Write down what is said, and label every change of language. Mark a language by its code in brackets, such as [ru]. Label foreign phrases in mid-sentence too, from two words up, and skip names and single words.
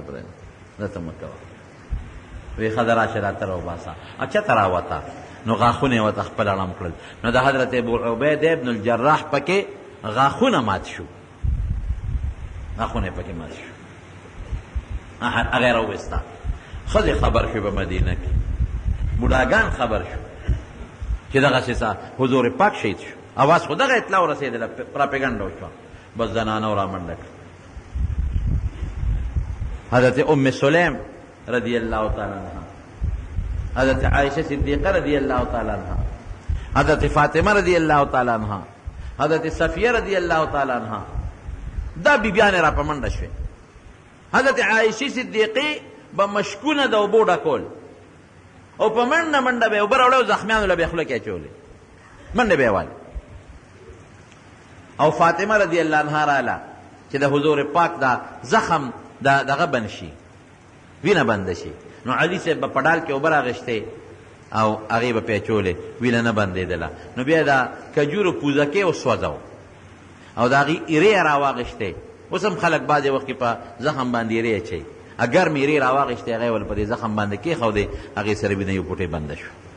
[ps] پرېږده دا ته مه کوه وی ښه ده راشه راته راوباسه چېرته راوته نو غاښونه یې ورته خپل اړم کړل نو د حضرت ابو عبید ابن الجراح پکې غاښونه مات شو غاښونه یې پکې مات شو هغه یې راوویسته ښځې خبر شو په مدینه کې بوډاګان خبر شو چې دغسې حضور پاک شهید شو اواز خو دغه اطلاع ورسېدله پراپیګنډه وشوه بس زنانو را منډه کړه حضرت ام سلیم [ar] رضی اللہ تعالی عنہ [ps] حضرت عائشہ صدیقہ [ar] رضی اللہ تعالی عنہ [ps] حضرت فاطمہ [ar] رضی اللہ تعالی عنہ [ps] حضرت صفیہ [ar] رضی اللہ تعالی عنہ [ps] دا بیبیان را په منډه شوې حضرت عائشہ صدیقی به مشکونه د اوبو ډکول او په منډه منډه به اوبه راوړی او زخمیانو له به خوله کې اچولې منډه به یې والې او فاطمه [ar] رضی اللہ عنہ [ps] راله چې د حضور پاک دا زخم دغه بند شي وینه بنده شي نو علي صاحب به په ډال کې اوبه راغشتې او هغې به پې اچولې وینه نه بندېدله نو بیا د کجورو پوزکې وسوځو او د هغې ایرې یې راواغېشتې اوس هم خلک بعضې وخت کې په زخم باندې ایرې اچوي ګرم ایرې راواغېشتې هغې ول په دې زخم باندې کېښودې هغې سره وینه یو پوټې بنده شو